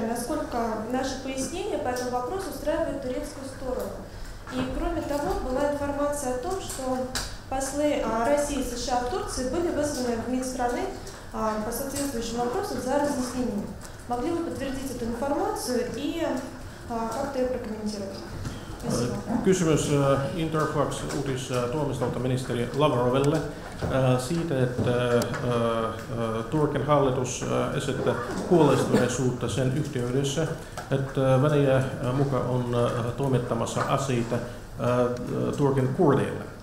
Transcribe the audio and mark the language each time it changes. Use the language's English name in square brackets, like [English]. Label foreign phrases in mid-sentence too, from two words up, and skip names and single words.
[Russian] Насколько наши пояснения по этому вопросу устраивают турецкую сторону? И кроме того, была информация о том, что послы России и США в Турции были вызваны в МИД страны по соответствующим вопросам за разъяснением. Могли бы подтвердить эту информацию и как-то ее прокомментировать? [Finnish] Kysymys Interfax-uutistoimistolta ministeri Lavrovelle siitä, että Turkin hallitus esittää huolestuneisuutta sen yhteydessä, että Venäjä muka on toimittamassa aseita Turkin kurdeille.